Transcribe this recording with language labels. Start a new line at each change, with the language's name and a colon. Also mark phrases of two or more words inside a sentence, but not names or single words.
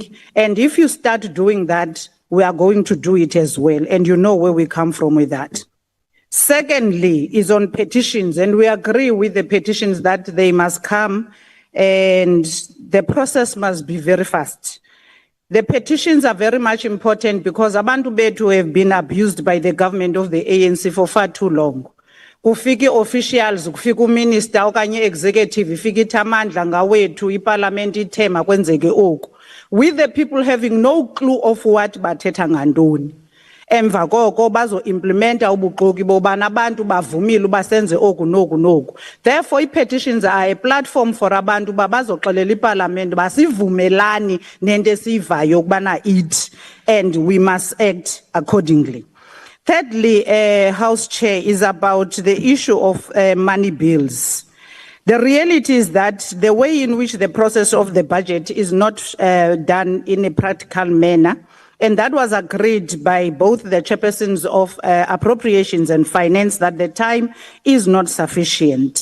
English: And if you start doing that, we are going to do it as well. And you know where we come from with that. Secondly, is on petitions. And we agree with the petitions that they must come and the process must be very fast. The petitions are very much important because
Xhosa: abantu bethu
English: have been abused by the government of the ANC for far too long.
Xhosa: Kufiki officials, kufiki minister okanye executive, ifiki amandla ngawethu iparliament ithema kwenzeke oku.
English: With the people having no clue of what
Xhosa: bathetha ngantoni. Emva koko bazo implementa ubuxoki bobana abantu bavumile basenze oku noku noku.
English: Therefore petitions are a platform for
Xhosa: abantu babazoxelela iparliament basivumelani nento esivayo kubana
English: it, and we must act accordingly. Thirdly, House Chair, is about the issue of money bills. The reality is that the way in which the process of the budget is not done in a practical manner, and that was agreed by both the chairpersons of appropriations and finance, that the time is not sufficient.